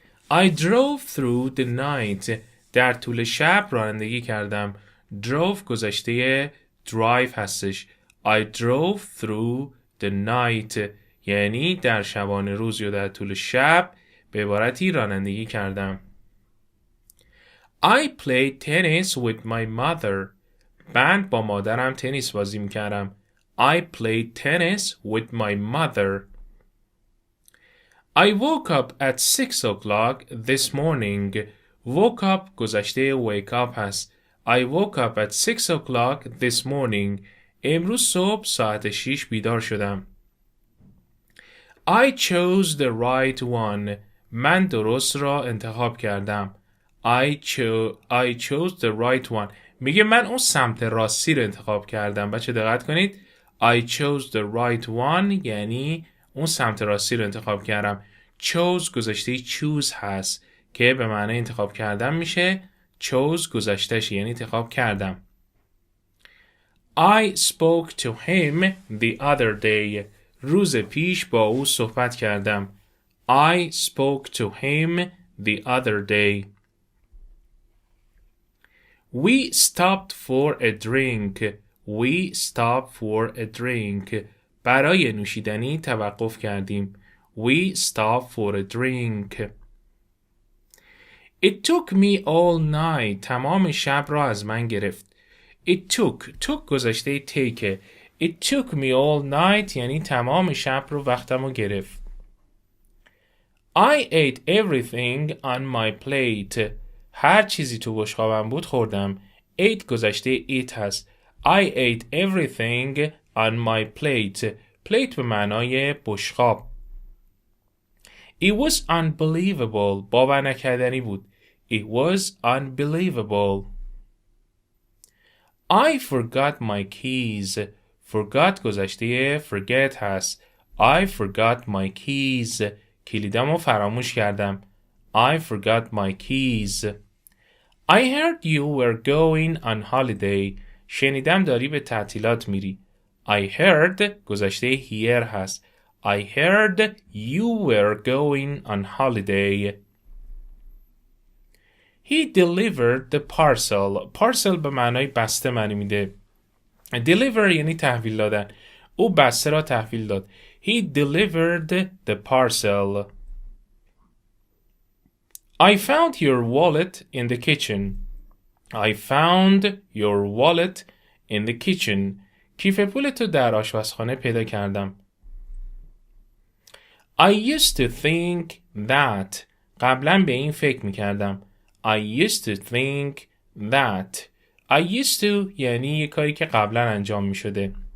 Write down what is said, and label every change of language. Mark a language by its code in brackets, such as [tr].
[en] I drove through the night. [fa] در طول شب رانندگی کردم. drove گذشته drive هستش. [en] I drove through the night [fa] یعنی در شبانه روز یا در طول شب به عبارتی رانندگی کردم. [en] I played tennis with my mother. [fa] من با مادرم تنیس بازی میکردم. [en] I played tennis with my mother. I woke up at 6 o'clock this morning. Woke up [fa] گذشته [en] wake up [fa] هست. [en] I woke up at 6 o'clock this morning. [fa] امروز صبح ساعت 6 بیدار شدم. [en] I chose the right one. [fa] من درست را انتخاب کردم. [en] I chose the right one. [fa] میگه من اون سمت راستی رو انتخاب کردم. بچه دقت کنید. [en] I chose the right one [fa] یعنی اون سمت راستی رو انتخاب کردم. chose گذشته choose هست که به معنی انتخاب کردم میشه. chose گذشتهش یعنی انتخاب کردم. [en] I spoke to him the other day. [fa] روز پیش با او صحبت کردم. [en] I spoke to him the other day. We stopped for a drink. We stopped for a drink. [fa] برای نوشیدنی توقف کردیم. [en] We stopped for a drink. It took me all night. [fa] تمام شب را از من گرفت. [en] It took [fa] گذشته [en] take. It took me all night [fa] یعنی تمام شب رو وقتم رو گرفت. [en] I ate everything on my plate. [fa] هر چیزی تو بشقابم بود خوردم. [en] ate [fa] گذشته [en] eat [fa] هست. [en] I ate everything on my plate. [fa] plate به معنای بشقاب. [en] It was unbelievable. [fa] باور نکردنی بود. [en] It was unbelievable. I forgot my keys. [fa] forgot گذشته forget هست. [en] I forgot my keys. [fa] کلیدم رو فراموش کردم. [en] I forgot my keys. I heard you were going on holiday. [fa] شنیدم داری به تعطیلات میری. [en] I heard [fa] گذشته [en] hear [fa] هست. [en] I heard you were going on holiday. He delivered the parcel. [fa] parcel به معنای بسته معنی میده. deliver یعنی تحویل دادن. او بسته را تحویل داد. [en] He delivered the parcel. I found your wallet in the kitchen. I found your wallet in the kitchen. [fa] کیف پولتو در آشپزخانه پیدا کردم. [en] I used to think that. [fa] قبلا به این فکر میکردم. [en] I used to think that. [fa] I used to یعنی یک کاری که قبلا انجام میشده.